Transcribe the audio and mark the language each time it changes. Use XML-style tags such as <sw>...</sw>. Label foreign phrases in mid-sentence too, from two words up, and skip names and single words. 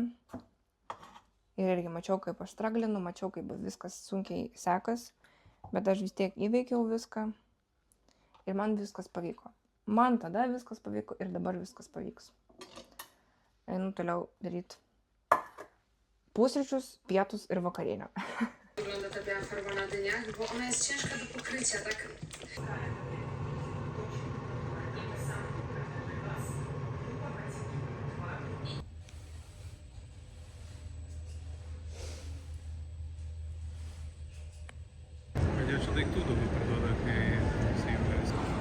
<lt>Ir irgi mačiau, kaip aš straglinu, mačiau, kaip viskas sunkiai sekas. Bet aš vis tiek įveikiau viską. Ir man viskas pavyko. Man tada viskas pavyko ir dabar viskas pavyks. Einu toliau daryti pusryčius, pietus ir vakarienę.</lt> <pl>Wygląda ta biała farba na dyniach, bo ona jest ciężka do pokrycia, tak?</pl> <lt>Kodėl čia daiktų daugiau parduoda, kai įsijungia viską?</lt>